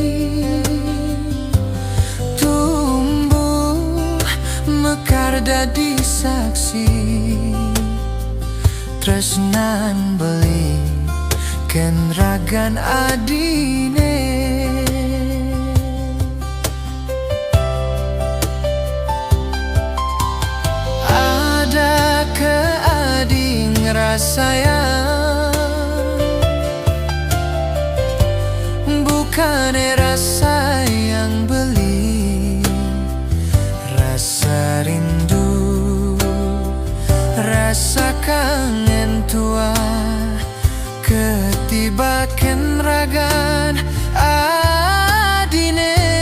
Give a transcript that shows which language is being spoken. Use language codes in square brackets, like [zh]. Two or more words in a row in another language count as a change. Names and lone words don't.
[ban] Tumbuh mekar dadi saksi tresnan beli ken ragan adine. Ada ke adi ngerasayang, [id] bukan rasa yang [ban] beli, [id] rasa rindu, rasa kangen [ban] tua ketibakan ragan adine.